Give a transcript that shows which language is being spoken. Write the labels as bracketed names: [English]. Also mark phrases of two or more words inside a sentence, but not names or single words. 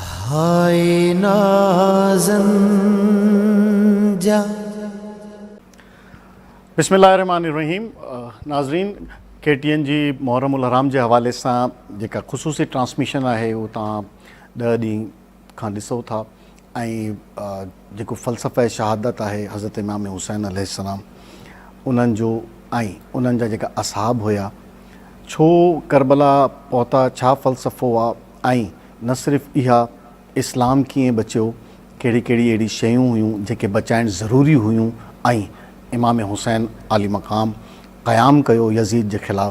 [Sindhi] ہائے نازن جا. [Arabic] بسم اللہ الرحمن الرحیم. [Sindhi] ناظرین KTN जी मुहर्रम उल हराम जे हवाले सां जेका ख़ुसूसी ट्रांसमिशन आहे उहो तव्हां 10 ॾींहं खां ॾिसो था. ऐं जेको फ़लसफ़े शहादत आहे हज़रत इमाम हुसैन अलैहिस्सलाम उन्हनि जो ऐं उन्हनि जा जेका असहाब हुया, छो करबला पहुता, छा फ़लसफ़ो आहे, ऐं न सिर्फ़ु इहा इस्लाम कीअं बचियो, कहिड़ी कहिड़ी अहिड़ी शयूं हुयूं जेके बचाइणु ज़रूरी हुयूं, ऐं इमाम हुसैन आली मक़ाम क़याम कयो यज़ीद जे ख़िलाफ़ु.